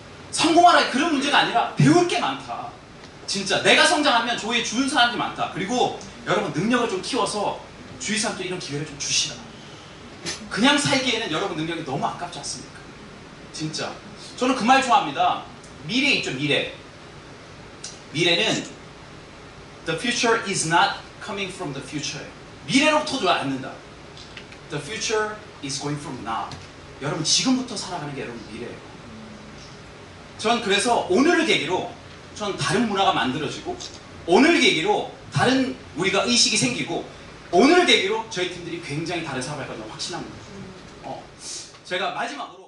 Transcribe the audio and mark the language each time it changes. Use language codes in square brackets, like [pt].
[ko] 성공하라 그런 문제가 아니라 배울 게 많다. 진짜 내가 성장하면 조에 주는 사람들이 많다. 그리고 여러분 능력을 좀 키워서 주위 사람들 이런 기회를 좀 주시라. 그냥 살기에는 여러분 능력이 너무 아깝지 않습니까? 진짜 저는 그 말 좋아합니다. 미래 있죠. 미래. 미래는 [en] The future is not coming from the future. [ko] 미래로부터 않는다. [en] The future is going from now. [ko] 여러분 지금부터 살아가는 게 여러분 미래예요. 전 그래서 오늘을 계기로 전 다른 문화가 만들어지고 오늘 계기로 다른 우리가 의식이 생기고 오늘 계기로 저희 팀들이 굉장히 다른 사업을 할 거라고 확신합니다. 제가 마지막으로